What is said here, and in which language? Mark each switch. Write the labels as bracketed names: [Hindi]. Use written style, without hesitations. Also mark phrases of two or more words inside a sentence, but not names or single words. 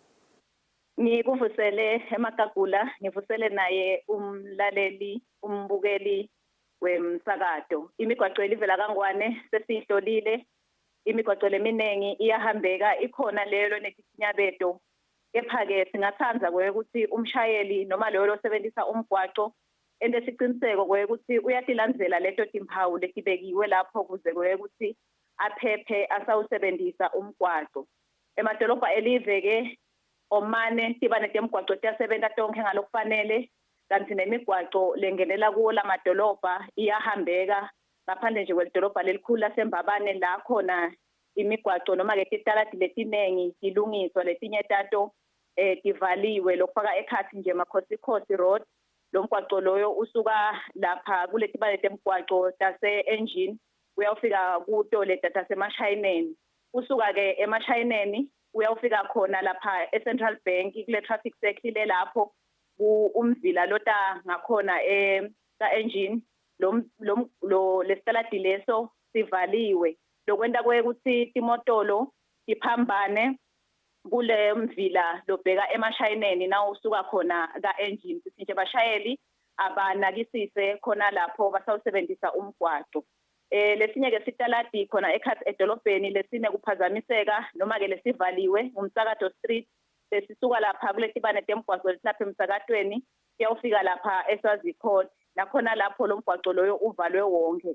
[Swati] Ngikuvusele eMagagula, ngivusele naye umlaleli umbukeli wemsakato. Imigwaco elivela kangwane sesihlolile. Imigwaco leminengi iyahambeka ikhona leyo netinyabeto. Kepha-ke singathanza ukuthi umshayeli noma loyo osebenzisa umgwaco ende siqiniseko ukuthi uyatilandzela leto timpawu letibekiwe lapho kuze ukuthi aphephe asawusebenzisa umgwaco. Emadolobha elive-ke omane tiba netemgwaco tiyasebenta tonke ngalokufanele kanti nemigwaco lengenela kuwo lamadolobha iyahambeka ngaphandle nje kwelidolobha lelikhulu laseMbabane la khona imigwaco noma-ke titaladi letinengi tilungiswa letinye tato tivaliwe lokufaka ekhathi nje Makhosikosi Road. Lo mgwaco loyo usuka lapha kuletibane temgwaco tase-engine uyawufika kuto leta tasemashayineni. Usuka-ke emashayineni uyawufika khona lapha e-Central Bank kule [English] traffic circle [Swati] lapho umzila lota ngakhona ka-engine lesitaladi leso sivaliwe. Lokwenta ukuthi timotolo tiphambane kule mvila lobheka emashayineni na usuka khona ka-engine. Sithi bashayeli abanakisise khona lapho basawusebenzisa umgwaco. Lesinye-ke sitaladi khona ekhathi edolobheni lesine kuphazamiseka noma-ke lesivaliwe umsakato street sesisuka lapha kuletibane temgwaco lesilapha emsakatweni kuyawufika lapha eSwazi Court nakhona lapho lo mgwaco loyo uvalwe wonke.